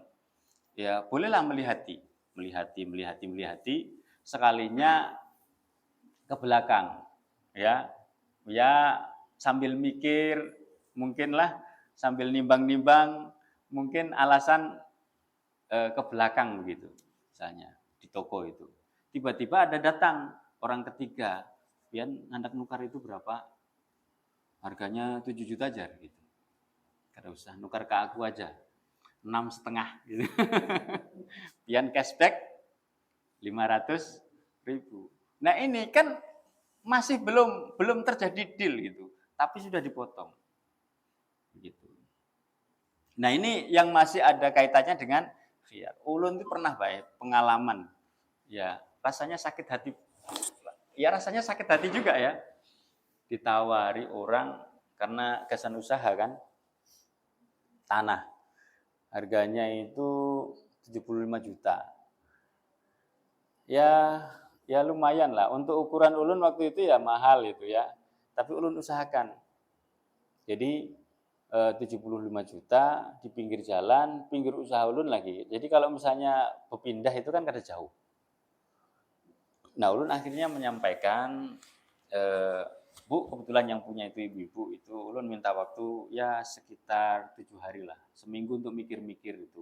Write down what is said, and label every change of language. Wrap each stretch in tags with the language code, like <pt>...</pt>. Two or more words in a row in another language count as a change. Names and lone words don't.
<id>Ya, bolehlah melihati sekalinya ke belakang. Ya. Ya, sambil mikir mungkinlah sambil nimbang-nimbang, mungkin alasan ke belakang begitu, misalnya di toko itu. Tiba-tiba ada datang orang ketiga,</id> <bjn>pian hendak nukar itu berapa?</bjn> <id>Harganya 7 juta aja gitu.</id> <bjn>Kada usah, nukar ke aku aja.</bjn> <id>6,5 gitu. Pian cashback 500.000. Nah, ini kan masih belum terjadi deal gitu, tapi sudah dipotong. Gitu. Nah, ini yang masih ada kaitannya dengan khiyar. Ulun itu pernah baik pengalaman. Ya, rasanya sakit hati. Ya, rasanya sakit hati juga ya. Ditawari orang karena kesan usaha kan. Tanah. Harganya itu 75 juta. Ya lumayan lah. Untuk ukuran ulun waktu itu ya mahal itu ya. Tapi ulun usahakan. Jadi 75 juta di pinggir jalan, pinggir usaha ulun lagi. Jadi kalau misalnya berpindah itu kan kada jauh. Nah, ulun akhirnya menyampaikan, Bu, kebetulan yang punya itu ibu-ibu itu, ulun minta waktu ya sekitar 7 hari lah, seminggu untuk mikir-mikir itu.</id>